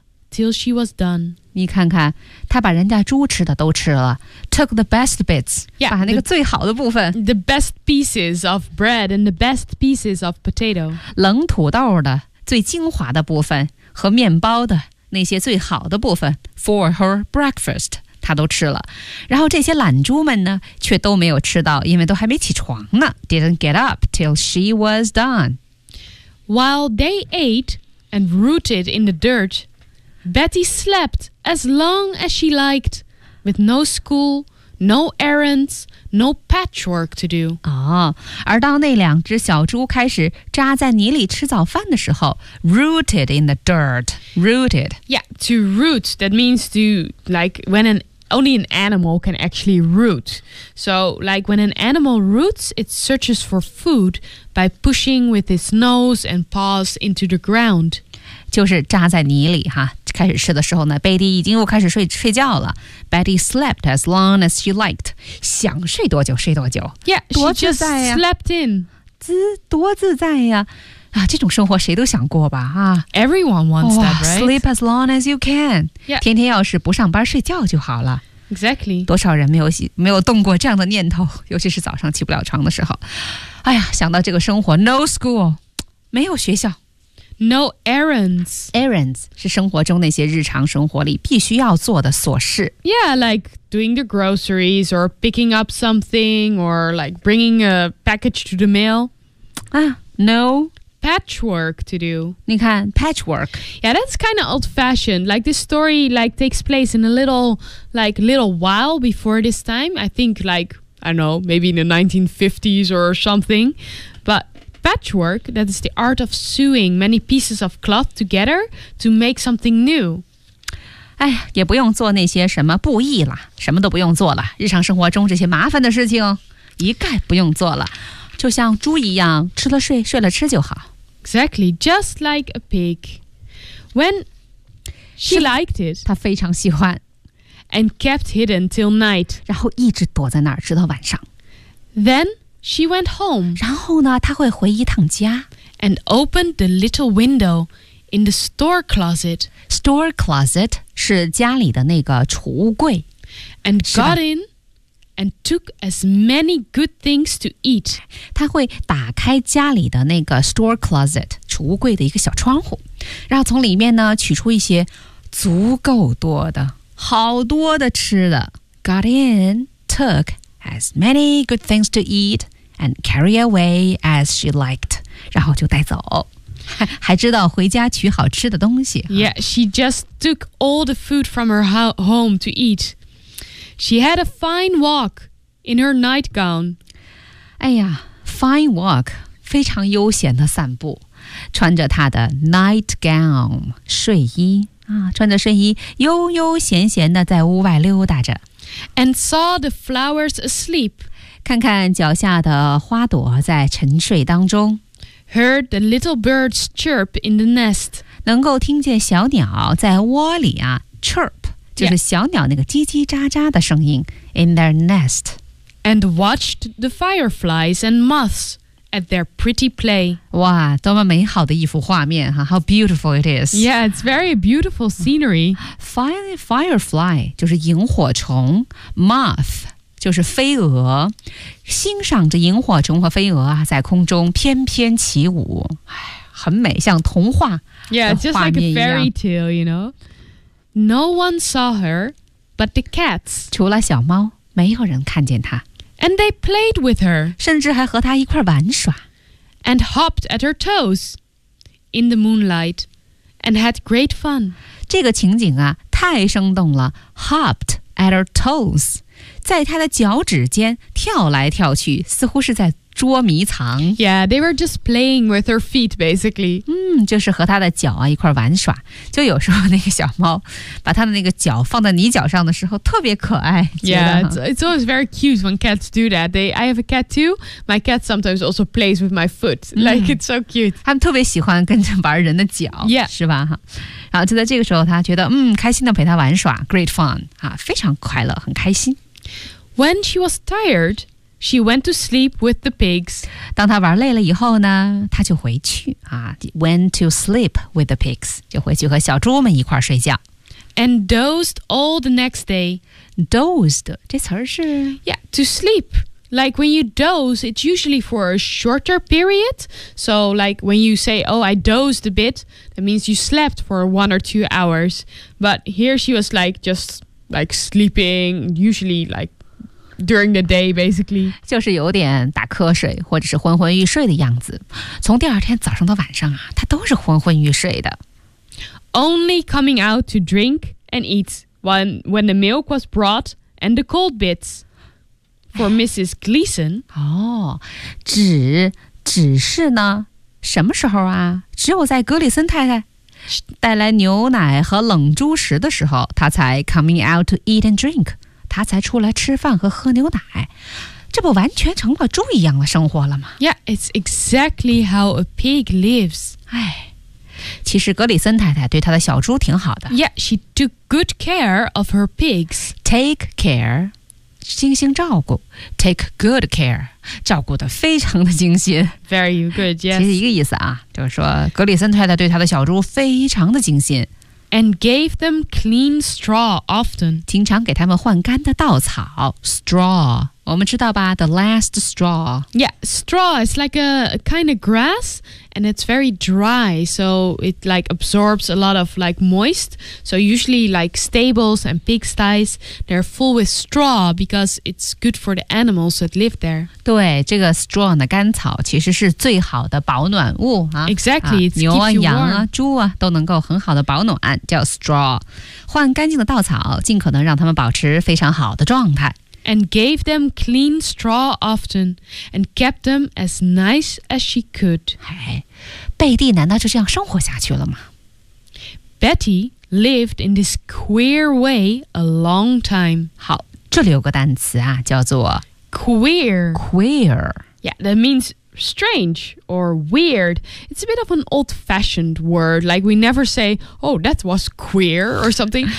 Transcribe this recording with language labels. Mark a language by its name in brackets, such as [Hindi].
[English] Till she was done. [Chinese] 你看看，她把人家猪吃的都吃了。 [English] Took the best bits. Yeah, [Chinese] 把那个最好的部分。 [English] The best pieces of bread and the best pieces of potato. [Chinese] 冷土豆的最精华的部分和面包的那些最好的部分 [English] for her breakfast. [Chinese] 她都吃了。然后这些懒猪们呢，却都没有吃到，因为都还没起床呢。 [English] Didn't get up till she was done. While they ate and rooted in the dirt,Betty slept as long as she liked, with no school, no errands, no patchwork to do. [Chinese] 哦，而当那两只小猪开始扎在泥里吃早饭的时候 [English] rooted in the dirt, rooted. Yeah, to root, that means to, like, when only an animal can actually root. So, like, when an animal roots, it searches for food by pushing with its nose and paws into the ground. [Chinese] 就是扎在泥里哈。开始吃的时候呢，贝蒂已经又开始睡觉了。 [English] Betty slept as long as she liked， [Chinese] 想睡多久睡多久。 [English] Yeah， [Chinese] 多自在呀。 [English] She just slept in， [Chinese] 多自在呀。啊，这种生活谁都想过吧，啊。 [English] Everyone wants that, right? Sleep as long as you can. Yeah. [Chinese] 天天要是不上班睡觉就好了。 [English] Exactly. [Chinese] 多少人没有动过这样的念头，尤其是早上起不了床的时候。哎呀，想到这个生活 , [English] no school, [Chinese] 没有学校。 [English] No errands. [Chinese] Errands 是生活中那些日常生活里必须要做的琐事。 [English] Yeah, like doing the groceries or picking up something or like bringing a package to the mail. Ah, no. Patchwork to do. [Chinese] 你看 patchwork. [English] Yeah, that's kind of old-fashioned. Like this story like takes place in a little while before this time. I think like, I don't know, maybe in the 1950s or something. But... Patchwork, that is the art of sewing many pieces of cloth together to make something new. [Chinese] 哎，也不用做那些什么布艺了，什么都不用做了，日常生活中这些麻烦的事情一概不用做了，就像猪一样，吃了睡，睡了吃就好。 [English] Exactly, just like a pig. When she liked it, [Chinese] 她非常喜欢 [English] and kept hidden till night. [Chinese] 然后一直躲在那儿，直到晚上。 [English] Then,She went home. [Chinese] 然后呢，她会回一趟家 [English] and opened the little window in the store closet. [Chinese] Store closet 是家里的那个储物柜 [English] and got in and took as many good things to eat. [Chinese] 她会打开家里的那个 store closet 储物柜的一个小窗户，然后从里面呢取出一些足够多的好多的吃的 [English] got in, took. As many good things to eat and carry away as she liked. [Chinese] 然后就带走。还知道回家取好吃的东西。 [English] Yeah, she just took all the food from her home to eat. She had a fine walk in her nightgown. [Chinese] 哎呀 [English] fine walk, [Chinese] 非常悠闲的散步。穿着她的 nightgown, 睡衣。啊、穿着睡衣悠悠闲闲的在屋外溜达着。 [English] And saw the flowers asleep. [Chinese] 看看脚下的花朵在沉睡当中。 [English] Heard the little birds chirp in the nest. [Chinese] 能够听见小鸟在窝里啊 chirp, 就是小鸟那个叽叽喳喳的声音 [English] in their nest. And watched the fireflies and moths at their pretty play. [Chinese] 哇，多么美好的一幅画面哈 [English] How beautiful it is. Yeah, it's very beautiful scenery. [Chinese] Firefly 就是萤火虫 Moth 就是飞蛾欣赏着萤火虫和飞蛾、啊、在空中翩翩起舞很美像童话的画面一样 [English] Yeah, just like a fairy tale, you know No one saw her but the cats [Chinese] 除了小猫没有人看见她 [English] And they played with her [Chinese] 甚至还和她一块玩耍 [English] And hopped at her toes in the moonlight And had great fun [Chinese] 这个情景啊太生动了 [English] hopped at her toes [Chinese] 在她的脚趾间跳来跳去似乎是在捉迷藏 [English] Yeah, they were just playing with her feet basically [Chinese] 嗯，就是和她的脚啊一块玩耍就有时候那个小猫把她的那个脚放在你脚上的时候特别可爱 [English] Yeah, it's always very cute when cats do that I have a cat too My cat sometimes also plays with my foot Like it's so cute [Chinese] 他们特别喜欢跟着玩人的脚 [English] Yeah [Chinese] 是吧然后就在这个时候他觉得嗯，开心的陪他玩耍 [English] Great fun、 [Chinese] 啊、非常快乐很开心 [English] When she was tired She went to sleep with the pigs. [Chinese] 当她玩累了以后呢，她就回去啊。 [English] Went to sleep with the pigs. [Chinese] 就回去和小猪们一块睡觉。 [English] And dozed all the next day. [Chinese] Dozed 这词儿是 [English] Yeah, to sleep. Like when you doze, it's usually for a shorter period. So like when you say, oh, I dozed a bit, that means you slept for 1 or 2 hours. But here she was like just like sleeping, usually like,During the day, basically. [Chinese] 就是有点打瞌睡或者是昏昏欲睡的样子。从第二天早上到晚上啊他都是昏昏欲睡的。 [English] Only coming out to drink and eat when the milk was brought and the cold bits for Mrs. Gleason. [Chinese] 哦只是呢什么时候啊只有在格里森太太带来牛奶和冷猪食的时候他才 [English] coming out to eat and drink. [Chinese] 他才出来吃饭和喝牛奶这不完全成了猪一样的生活了吗 [English] Yeah, it's exactly how a pig lives [Chinese] 哎，其实格里森太太对她的小猪挺好的 [English] Yeah, she took good care of her pigs Take care [Chinese] 精心照顾 [English] take good care [Chinese] 照顾得非常的精心 [English] very good yes [Chinese] 其实一个意思啊就是说格里森太太对他的小猪非常的精心 [English] and gave them clean straw often [Chinese] 经常给他们换干的稻草 straw 我们知道吧 [English] the last straw yeah straw is like a kind of grass and it's very dry so it like absorbs a lot of like moist so usually like stables and pigsties they're full with straw because it's good for the animals that live there [Chinese] 对这个 straw 呢干草其实是最好的保暖物、啊、 [English] exactly、 [Chinese] 啊、牛啊羊啊猪啊都能够很好的保暖叫 straw 换干净的稻草尽可能让它们保持非常好的状态 [English] And gave them clean straw often, and kept them as nice as she could. [Chinese] 哎，贝蒂难道就这样生活下去了吗？ [English] Betty lived in this queer way a long time. [Chinese] 好，这里有个单词啊，叫做 [English] queer. Queer. Yeah, that means strange or weird. It's a bit of an old-fashioned word. Like we never say, "Oh, that was queer" or something.